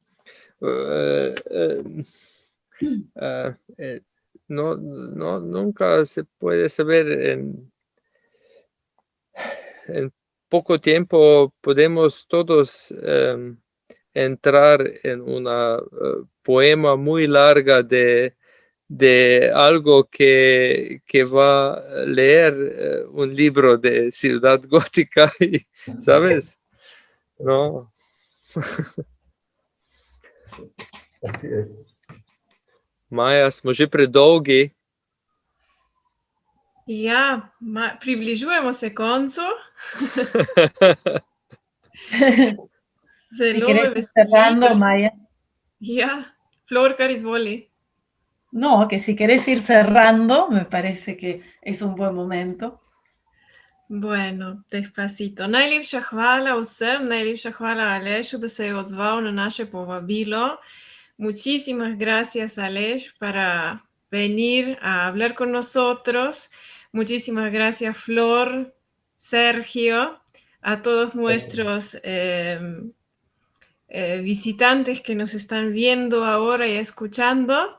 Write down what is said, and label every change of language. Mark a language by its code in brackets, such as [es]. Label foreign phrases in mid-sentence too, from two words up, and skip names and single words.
[es] Nunca se puede saber en poco tiempo podemos todos entrar en una poema muy larga de algo que va a leer un libro de Ciudad Gótica, ¿sabes? No. Así es. [sl] Maja, smo že predolgi. Ja, približujemo se koncu. [es] Si [sl] Zelo [es] querés me ir cerrando, [sl] veseli. Maya. Ja, Flor, kar izvoli. [es] No, que si querés ir cerrando, me parece que es un buen momento. Bueno, despacito. [sl] Najlepša hvala vsem, najlepša hvala Alešu, da se je odzval na naše povabilo. [es] Muchísimas gracias, Aleš, para venir a hablar con nosotros. Muchísimas gracias, Flor, Sergio, a todos nuestros visitantes que nos están viendo ahora y escuchando.